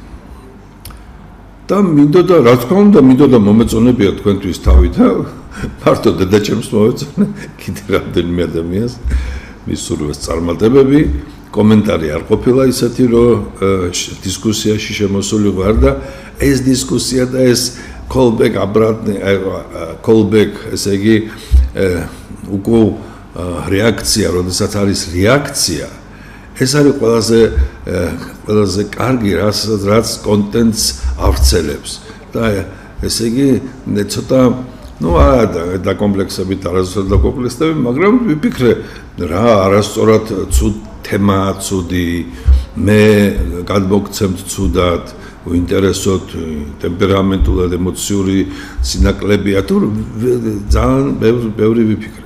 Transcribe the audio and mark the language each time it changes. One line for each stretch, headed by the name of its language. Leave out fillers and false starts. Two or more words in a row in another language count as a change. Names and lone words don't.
Georgian: და მინდოდა, რა თქმა უნდა, მინდოდა მომეწონებია თქვენთვის თავი და მარტო დედაჩემს მოვეწონე, კიდე რამდენიმე ადამიანს მისურვეს წარმატებები, კომენტარი არ ყოფილა ისეთი, რომ დისკუსიაში შემოსული ვარ და ეს დისკუსია და ეს callback
Russian: обратный callback,
Georgian: ესე იგი უკვე რეაქცია, როდესაც არის რეაქცია, ეს არის ყველაზე კარგი, რაც კონტენტს ავრცელებს და ესე იგი ცოტა და კომპლექსებით არასწორად დაკომპლექსდები, მაგრამ ვიფიქრე, რა არასწორად ცუდ თემაა ცუდი, მე გადმოგცემთ ცუდად, უინტერესოთ, ტემპერამენტულად, ემოციური სინაკლებია, თუ ძალიან ბევრი ვიფიქრე.